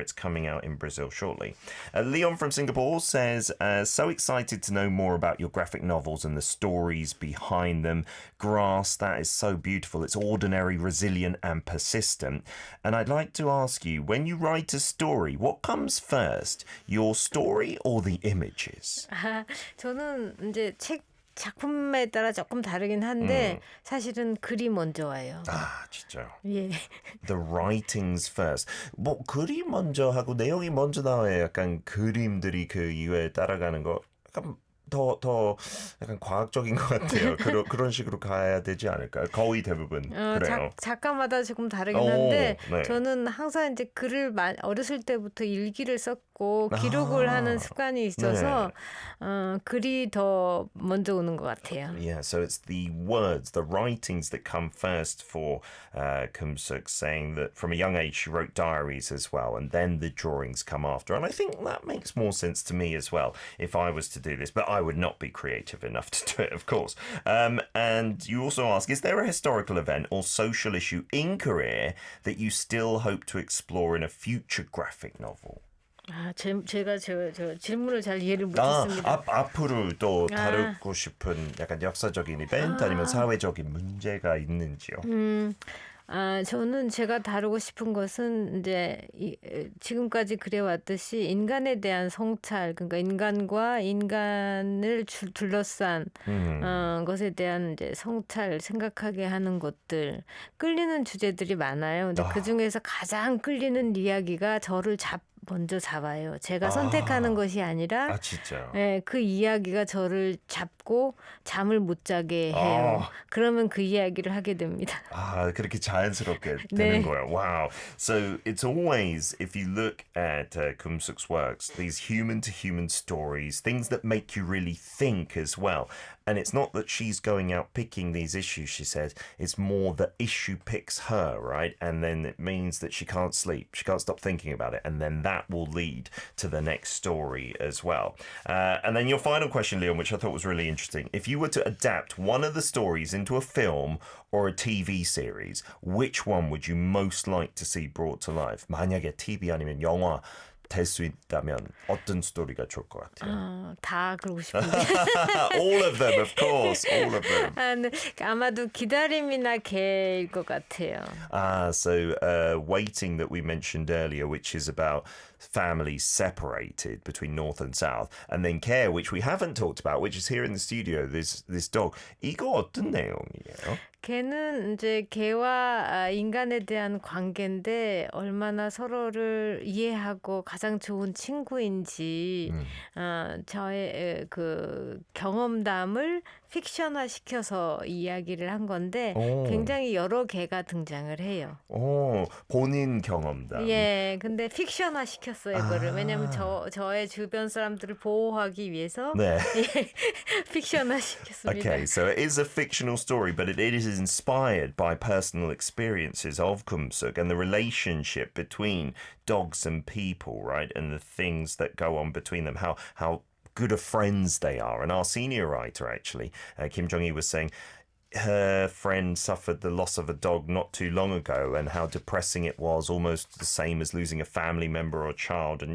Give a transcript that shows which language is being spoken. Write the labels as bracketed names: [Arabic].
[English] It's coming out in Brazil shortly. Leon from Singapore says, so excited to know more about your graphic novels and the stories behind them. Grass, that is so beautiful. It's ordinary, resilient and persistent. And I'd like to ask you, when you write a story, what comes first? Your story or the images? [Korean] 저는 이제 작품에 따라 조금 다르긴 한데 사실은 글이 먼저 와요. 아, 진짜요? 예. [English] The writings first. [Korean] 뭐 글이 먼저 하고 내용이 먼저 나와야 약간 그림들이 그 이후에 따라가는 거 약간 더 약간 과학적인 것 같아요. 그런 식으로 가야 되지 않을까요? 거의 대부분 그래요. 작가마다 조금 다르긴 한데 네. 저는 항상 이제 글을 어렸을 때부터 일기를 썼고 기록을 하는 습관이 있어서 글이 더 먼저 오는 것 같아요. [English] Yeah, so it's the words, the writings that come first for Kumsuk, saying that from a young age she wrote diaries as well, and then the drawings come after. And I think that makes more sense to me as well if I was to do this, but I would not be creative enough to do it, of course. And you also ask, is there a historical event or social issue in Korea that you still hope to explore in a future graphic novel? [Korean] 제가 저 질문을 잘 이해를 못했습니다. 앞으로 또 다루고 싶은 약간 역사적인 이벤트 아니면 사회적인 문제가 있는지요? 저는 제가 다루고 싶은 것은 이제 지금까지 그래왔듯이 인간에 대한 성찰, 그러니까 인간과 인간을 둘러싼 것에 대한 이제 성찰, 생각하게 하는 것들, 끌리는 주제들이 많아요. 근데 그 중에서 가장 끌리는 이야기가 저를 먼저 잡아요. 제가 선택하는 것이 아니라 진짜요? 네, 그 이야기가 저를 잡고 잠을 못 자게 해요. 그러면 그 이야기를 하게 됩니다. 그렇게 자연스럽게 되는 거예요. [English] Wow. So it's always, if you look at Kumsuk's works, these human-to-human stories, things that make you really think as well. And it's not that she's going out picking these issues, she says. It's more the issue picks her, right? And then it means that she can't sleep. She can't stop thinking about it. And then that that will lead to the next story as well. And then your final question, Leon, which I thought was really interesting. If you were to adapt one of the stories into a film or a TV series, which one would you most like to see brought to life? [Korean] 만약에 TV 아니면 영화 될 수 있다면 어떤 스토리가 좋을 것 같아요? 다 그러고 싶은데. [English] All of them, of course. All of them. [Korean] 아마도 기다림이나 개일 것 같아요. [English] So Waiting that we mentioned earlier, which is about families separated between North and South, and then Care, which we haven't talked about, which is here in the studio, this dog. [Korean] 이거 어떤 내용이에요? 개는 이제 개와 인간에 대한 관계인데 얼마나 서로를 이해하고 가장 좋은 친구인지 저의 그 경험담을 픽션화 시켜서 이야기를 한 건데 굉장히 여러 개가 등장을 해요. 본인 경험담. 예, 근데 픽션화 시켰어요, 이거를. 왜냐면 저의 주변 사람들을 보호하기 위해서 네. 픽션화 시켰습니다. [English] Okay, so it is a fictional story, but it is inspired by personal experiences of Kumsuk and the relationship between dogs and people, right? And the things that go on between them, how good of friends they are. And our senior writer, actually, Kim Jong-hee, was saying her friend suffered the loss of a dog not too long ago and how depressing it was, almost the same as losing a family member or a child.